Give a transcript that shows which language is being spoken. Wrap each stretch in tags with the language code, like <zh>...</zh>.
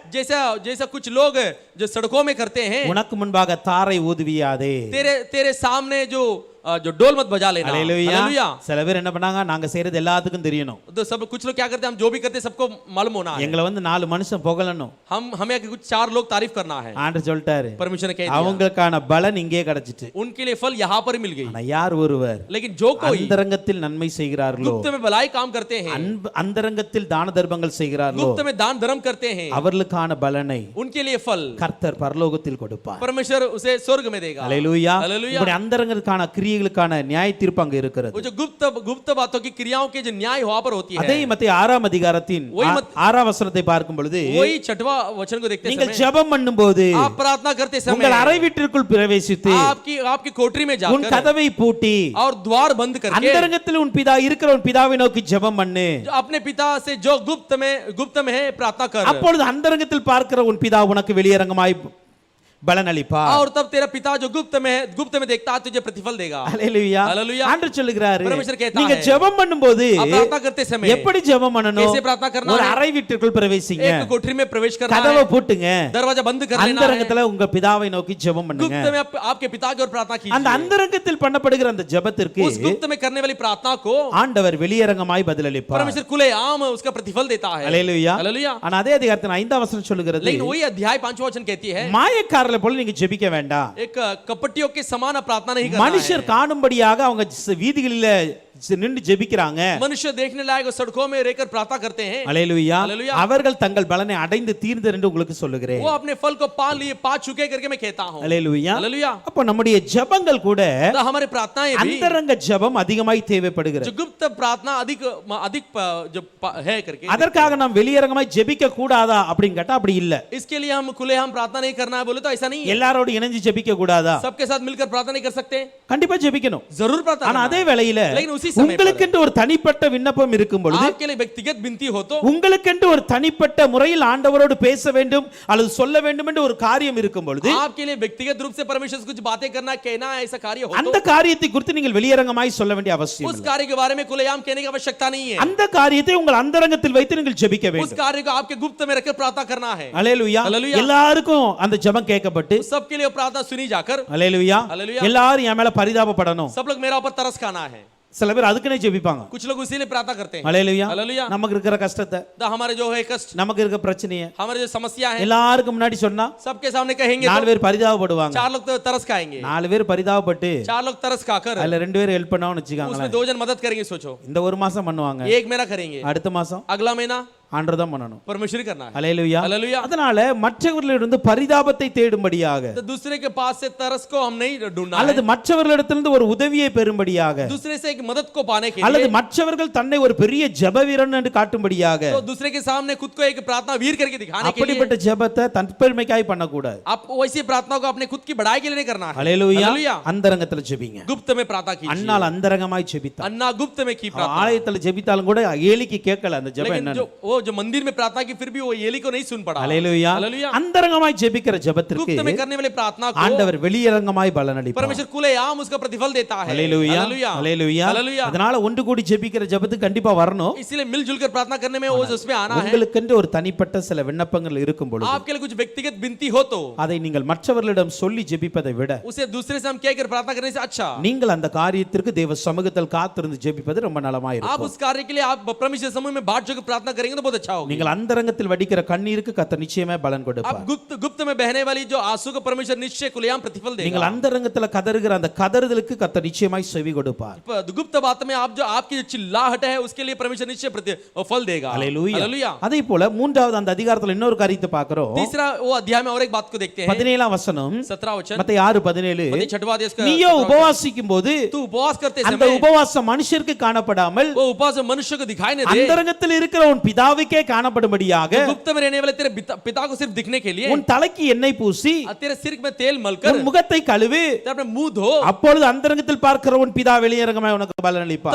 <hi>जैसा जैसा कुछ लोग जो सड़कों में करते हैं,</hi> <ta>உனக்கு முன்பாக தாரை ஊதுவியாதே.</ta> <hi>तेरे सामने जो डोल मत बजा लेना।</hi> <ta>அல்லேலூயா.</ta> <hi>हालेलुया।</hi> <ta>சில பேர் என்ன பண்ணாங்க, நாங்க செய்யறது எல்லாத்துக்கும் தெரியணும்,</ta> <hi>तो सब कुछ लोग क्या करते हैं, हम जो भी करते हैं सबको मालूम होना है।</hi> <ta>எங்களை வந்து 4 மனுஷன் புகழணும்.</ta> <hi>हमें कुछ 4 लोग तारीफ करना है।</hi> <ta>ஆண்டவர் சொல்லிட்டாரு,</ta> <hi>परमेश्वर ने कह दिया,</hi> <ta>அவங்களுக்கான பலன் இங்கே கிடைச்சிட்டு.</ta> <hi>उनके लिए फल यहाँ पर मिल गई।</hi> <ta>ஆனா யார் ஒருவர்</ta> <hi>लेकिन जो कोई</hi> <ta>அந்தரங்கத்தில் நன்மை செய்கிறார்களோ,</ta> <hi>गुप्त में भलाई काम करते हैं,</hi> <ta>அந்தரங்கத்தில் தான தர்மங்கள் செய்கிறார்களோ,</ta> <hi>गुप्त में दान धर्म करते हैं,</hi> <ta>அவர்களுக்கான பலனை</ta> <hi>उनके लिए फल</hi> <ta>கர்த்தர் பரலோகத்தில் கொடுப்பார்.</ta> <hi>परमेश्वर उसे स्वर्ग में देगा।</hi> <ta>அல்லேலூயா.</ta> <hi>हालेलुया।</hi> <ta>இப்படி அந்தரங்கத்துக்கான கிரியைகளுக்கான நியாய தீர்ப்பு அங்க இருக்கிறது.</ta> <hi>वो जो गुप्त बातों की क्रियाओं के जो न्याय वहां पर होती है।</hi> <ta>அதே மத்தேயு 6ஆம் அதிகாரத்தின் 6ஆம் வசனத்தை பார்க்கும் பொழுது,</ta> <hi>वही 6वां वचन को देखते</hi> <ta>நீங்கள்</ta> <hi>समय,</hi> <ta>ஜெபம் பண்ணும்போது</ta> <hi>आप प्रार्थना करते समय</hi> <ta>உங்கள் அறை வீட்டிற்குள் பிரவேசித்து</ta> <hi>आपकी कोठरी में</hi> <ta>உன்</ta> <hi>जाकर</hi> <ta>கதவை பூட்டி</ta> <hi>और द्वार बंद करके</hi> <ta>அந்தரங்கத்தில் உன் பிதா இருக்கிற உன் பிதாவை நோக்கி ஜெபம் பண்ணு.</ta> <hi>जो अपने पिता से जो गुप्त में है प्रार्थना कर,</hi> <ta>அப்பொழுது அந்தரங்கத்தில் பார்க்கிற உன் பிதா உனக்கு வெளியரங்கமாய் பலன் அளிப்பார்.</ta> <hi>और तब तेरा पिता जो गुप्त में देखता है तुझे प्रतिफल देगा।</hi> <ta>அல்லேலூயா.</ta> <hi>हालेलुया।</hi> <ta>ஆண்டவர் சொல்லுகிறாரு,</ta> <hi>परमेश्वर कहता</hi> <ta>நீங்க</ta> <hi>है,</hi> <ta>ஜெபம் பண்ணும்போது</ta> <hi>आप प्रार्थना करते समय</hi> <ta>எப்படி ஜெபம் பண்ணணும்?</ta> <hi>कैसे प्रार्थना करना</hi> <ta>ஒரு</ta> <hi>है?</hi> <ta>அறை வீட்டிற்குள் பிரவேசிங்க,</ta> <hi>एक कोठरी में प्रवेश करना</hi> <ta>கதவை</ta> <hi>है,</hi> <ta>பூட்டுங்க,</ta> <hi>दरवाजा बंद कर लेना है,</hi> <ta>அந்தரங்கத்துல உங்க பிதாவை நோக்கி ஜெபம் பண்ணுங்க.</ta> <hi>गुप्त में आपके पिता की ओर प्रार्थना</hi> <ta>அந்த</ta> <hi>कीजिए।</hi> <ta>அந்தரங்கத்தில் பண்ணப்படுகிற அந்த ஜெபத்திற்கு</ta> <hi>उस गुप्त में करने वाली प्रार्थना को</hi> <ta>ஆண்டவர் வெளியரங்கமாய் பதிலளிப்பார்.</ta> <hi>परमेश्वर खुलेआम उसका प्रतिफल देता है।</hi> <ta>அல்லேலூயா.</ta> <hi>हालेलुया।</hi> <ta>ஆனா அதே அதிகாரத்தின் 5ஆம் வசனம் சொல்லுகிறது,</ta> <hi>लेकिन वही अध्याय 5वां वचन कहती है,</hi> <ta>மாயக்காரரை போல நீங்க ஜெபிக்க வேண்டாம்.</ta> <hi>एक कपटियों के समान प्रार्थना नहीं करना</hi> <ta>மனுஷர்</ta> <hi>है।</hi> <ta>காணும்படியாக அவங்க வீதிகளில நின்று ஜெபிக்கிறாங்க.</ta> <hi>मनुष्य देखने लायक सड़कों में रहकर प्रार्थना करते हैं।</hi> <ta>அல்லேலூயா.</ta> <hi>हालेलुया।</hi> <ta>அவர்கள் தங்கள் பலனை அடைந்து தீர்ந்தர் என்று உங்களுக்கு சொல்லுகிறேன்.</ta> <hi>वो अपने फल को पा चुके करके मैं कहता हूं।</hi> <ta>அல்லேலூயா.</ta> <hi>हालेलुया।</hi> <ta>அப்ப நம்முடைய ஜெபங்கள் கூட</ta> <hi>तो हमारी प्रार्थनाएं भी</hi> <ta>அந்தரங்க ஜெபம் அதிகமாய் தேவைப்படுகிறது.</ta> <hi>जो गुप्त प्रार्थना अधिक जो है करके,</hi> <ta>அதற்காக நாம் வெளியரங்கமாய் ஜெபிக்க கூடாதா அப்படின்னு கேட்டா அப்படி இல்ல.</ta> <hi>इसके लिए हम खुलेआम प्रार्थना नहीं करना है बोले तो ऐसा नहीं है।</hi> <ta>எல்லாரோடு இணைஞ்சு ஜெபிக்க கூடாதா?</ta> <hi>सबके साथ मिलकर प्रार्थना नहीं कर सकते?</hi> <ta>கண்டிப்பா ஜெபிக்கணும்.</ta> <hi>जरूर प्रार्थना</hi> <ta>ஆனா</ta> <hi>करना</hi> <ta>அதே</ta> <hi>है।</hi> <ta>வேளையில</ta> <hi>लेकिन उसी समय</hi> <ta>உங்களுக்கு ஒரு தனிப்பட்ட விண்ணப்பம் இருக்கும் பொழுது,</ta> <hi>आपके लिए व्यक्तिगत विनती हो तो,</hi> <ta>உங்களுக்கென்று ஒரு தனிப்பட்ட முறையில் ஆண்டவரோடு பேச வேண்டும் அல்லது சொல்ல வேண்டும் என்று ஒரு காரியம் இருக்கும் பொழுது,</ta> <hi>आपके लिए व्यक्तिगत रूप से परमेश्वर से कुछ बातें करना कहना ऐसा कार्य हो</hi> <ta>அந்த காரியத்தை குறித்து நீங்கள் வெளியரங்கமாய் சொல்ல வேண்டிய</ta> <hi>तो,</hi> <ta>அவசியம்</ta> <hi>उस</hi> <ta>இல்லை.</ta> <hi>कार्य के बारे में खुलेआम कहने की आवश्यकता नहीं है।</hi> <ta>அந்த காரியத்தை உங்கள் அந்தரங்கத்தில் வைத்து நீங்கள் ஜெபிக்க</ta> <hi>उस</hi> <ta>வேண்டும்.</ta> <hi>कार्य को आपके गुप्त में रखकर प्रार्थना करना है।</hi> <ta>அல்லேலூயா. அல்லேலூயா. எல்லாருக்கும் அந்த ஜெபம் கேட்கப்பட்டு,</ta> <hi>सबके लिए प्रार्थना सुनी जाकर</hi> <ta>அல்லேலூயா, அல்லேலூயா. எல்லாரும் என் மேல பரிதாபப்படணும்.</ta> <hi>सब लोग मेरा ऊपर तरस खाना है।</hi> <ta>சில பேர் அதுக்குனே ஜெபிப்பாங்க.</ta> <hi>कुछ लोग इसीलिए प्रार्थना करते हैं।</hi> <ta>அல்லேலூயா.</ta> <hi>हालेलुया।</hi> <ta>நமக்கு இருக்கிற கஷ்டத்தை,</ta> <hi>तो हमारे जो है कष्ट,</hi> <ta>நமக்கு இருக்கிற பிரச்சனையை</ta> <hi>हमारे जो समस्या है</hi> <ta>எல்லாருக்கும் முன்னாடி சொன்னா</ta> <hi>सबके सामने कहेंगे</hi> <ta>4</ta> <hi>तो</hi> <ta>பேர் பரிதாபப்படுவாங்க.</ta> <hi>4 लोग तो तरस खाएंगे।</hi> <ta>4 பேர் பரிதாபப்பட்டு</ta> <hi>4 लोग तरस खाकर</hi> <ta>அதுல 2 பேர் ஹெல்ப் பண்ணான்னு</ta> <hi>उसमें</hi> <ta>வச்சுக்காங்களேன்.</ta> <hi>2 जन मदद करेंगे। सोचो,</hi> <ta>இந்த ஒரு மாசம் பண்ணுவாங்க,</ta> <hi>एक मेरा करेंगे,</hi> <ta>அடுத்த மாசம்</ta> <hi>अगला महीना</hi> <ta>ஆண்டவர் தான் பண்ணணும்.</ta> <hi>परमेश्वर ही करना है।</hi> <ta>அல்லேலூயா.</ta> <hi>हालेलुया।</hi> <ta>அதனால மற்றவர்களிடமிருந்து பரிதாபத்தை தேடும்படியாக</ta> <hi>तो दूसरे के पास से तरस को हम नहीं ढूंढना</hi> <ta>அல்லது</ta> <hi>है,</hi> <ta>மற்றவர்களிடத்திலிருந்து ஒரு உதவியை பெறும்படியாக</ta> <hi>दूसरे से एक मदद को पाने के</hi> <ta>அல்லது</ta> <hi>लिए,</hi> <ta>மற்றவர்கள் தன்னை ஒரு பெரிய ஜெபவீரன் என்று காட்டும்படியாக</ta> <hi>तो दूसरे के सामने खुद को एक प्रार्थना वीर करके दिखाने के लिए,</hi> <ta>அப்படிப்பட்ட ஜெபத்தை தற்பெருமைக்காய் பண்ணக்கூடாது.</ta> <hi>आप वैसी प्रार्थना को अपने खुद की बढ़ाई के लिए नहीं करना है।</hi> <ta>அல்லேலூயா.</ta> <hi>हालेलुया।</hi> <ta>அந்தரங்கத்துல ஜெபிங்க.</ta> <hi>गुप्त में प्रार्थना कीजिए।</hi> <ta>அன்னால் அந்தரங்கமாய் ஜெபித்தார்.</ta> <hi>अन्ना गुप्त में की प्रार्थना,</hi> <ta>ஆலயத்துல ஜெபித்தாலும் கூட ஏலிக்கு கேட்கல அந்த ஜெபம்</ta> <hi>लेकिन</hi> <ta>என்னன்னு.</ta> <hi>जो मंदिर में प्रार्थना की फिर भी वो एली को नहीं सुन पड़ा।</hi> <ta>அல்லேலூயா.</ta> <hi>हालेलुया।</hi> <ta>அந்தரங்கமாய் ஜெபிக்கிற ஜெபத்திற்கு</ta> <hi>गुप्त में करने वाली प्रार्थना को</hi> <ta>ஆண்டவர் வெளியரங்கமாய் பலனளிப்பார்.</ta> <hi>परमेश्वर खुलेआम उसका प्रतिफल देता है।</hi> <ta>அல்லேலூயா.</ta> <hi>हालेलुया।</hi> <ta>அல்லேலூயா.</ta> <hi>हालेलुया।</hi> <ta>அதனால ஒன்று கூடி ஜெபிக்கிற ஜெபத்துக்கு கண்டிப்பா வரணும்.</ta> <hi>इसीलिए मिलजुल कर प्रार्थना करने में वो उसमें आना है।</hi> <ta>உங்களுக்கென்று ஒரு தனிப்பட்ட சில விண்ணப்பங்கள் இருக்கும் பொழுது</ta> <hi>आपके लिए कुछ व्यक्तिगत विनती हो तो</hi> <ta>அதை நீங்கள் மற்றவர்களிடம் சொல்லி ஜெபிப்பதை விட</ta> <hi>उसे दूसरे से हम कह कर प्रार्थना करने से अच्छा,</hi> <ta>நீங்கள் அந்த காரியத்திற்கு தேவ சமூகத்தில் காத்திருந்து ஜெபிப்பது ரொம்ப நலமாய் இருக்கும்.</ta> <hi>उस कार्य के लिए आप परमेश्वर समूह में बाट जो प्रार्थना करेंगे तो बहुत अच्छा होगा।</hi> <ta>நீங்கள் அந்தரங்கத்தில் வடிக்கிற கண்ணீருக்கு கர்த்தர் நிச்சயமே பலன்</ta> <hi>आप</hi> <ta>கொடுப்பார்.</ta> <hi>गुप्त में बहने वाली जो आंसू को परमेश्वर निश्चय खुलेआम प्रतिफल</hi> <ta>நீங்கள்</ta> <hi>देगा।</hi> <ta>அந்தரங்கத்தில் கதறுகிற அந்த கதறுதலுக்கு கர்த்தர் நிச்சயமாய் செவி கொடுப்பார்.</ta> <hi>गुप्त बात में आप जो आपकी जो चिल्लाहट है उसके लिए परमेश्वर निश्चय फल देगा।</hi> <ta>அல்லேலூயா.</ta> <hi>हालेलुया।</hi> <ta>அதே போல மூன்றாவது அந்த அதிகாரத்தில் இன்னொரு காரியத்தை பார்க்கிறோம்.</ta> <hi>तीसरा वो अध्याय में और एक बात को देखते हैं,</hi> <ta>17ஆம் வசனம்</ta> <hi>17 वचन,</hi> <ta>மத்தேயு 6:17</ta> <hi>मत्ती 6वां अध्याय का</hi> <ta>நீயோ உபவாசிக்கும் போது</ta> <hi>तू उपवास करते</hi> <ta>அந்த</ta> <hi>समय</hi> <ta>உபவாசம் மனுஷருக்கு காணப்படாமல்</ta> <hi>वो उपवास मनुष्य को दिखाई नहीं दे,</hi> <ta>அந்தரங்கத்தில் இருக்கிற உன் பிதாவை பிதாவுக்கே காணப்படும்படியாக</ta> <hi>गुप्त में रहने वाले तेरे पिता को सिर्फ दिखने के लिए</hi> <ta>உன் தலைக்கு எண்ணெய் பூசி</ta> <hi>तेरे सिर में तेल मलकर</hi> <ta>உன் முகத்தை கழுவு,</ta> <hi>तेरे अपने मुंह धो,</hi> <ta>அப்பொழுது அந்தரங்கத்தில் பார்க்கிற உன் பிதா வெளியரங்கமாய் உனக்கு பலன் அளிப்பார்.</ta>